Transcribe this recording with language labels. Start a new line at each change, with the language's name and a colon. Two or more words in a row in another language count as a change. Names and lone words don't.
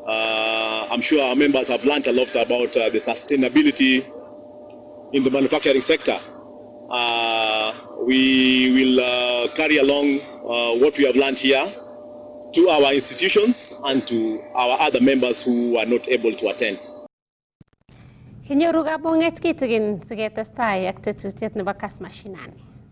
English: I'm sure our members have learned a lot about the sustainability in the manufacturing sector. We will carry along what we have learned here to our institutions and to our other members who are not able to attend.
Kalenjin: Kinyoru kabunget kitigin siketestai ak tetutiet nebo Kass Mashinani.